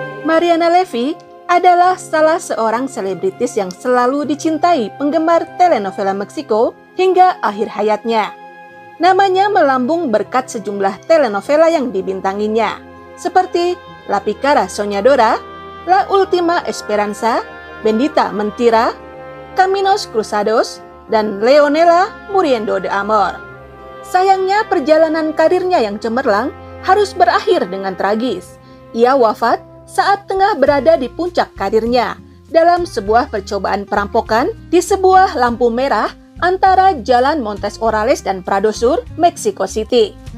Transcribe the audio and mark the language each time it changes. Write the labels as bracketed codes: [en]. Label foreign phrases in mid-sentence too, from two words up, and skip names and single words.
[id] Mariana Levy adalah salah seorang selebritis yang selalu dicintai penggemar telenovela Meksiko hingga akhir hayatnya. Namanya melambung berkat sejumlah telenovela yang dibintanginya, seperti La Pícara Soñadora, La Última Esperanza, Bendita Mentira, Caminos Cruzados, dan Leonela Muriendo de Amor. Sayangnya perjalanan karirnya yang cemerlang harus berakhir dengan tragis. Ia wafat saat tengah berada di puncak karirnya dalam sebuah percobaan perampokan di sebuah lampu merah antara Jalan Montes Orales dan Prado Sur, Mexico City.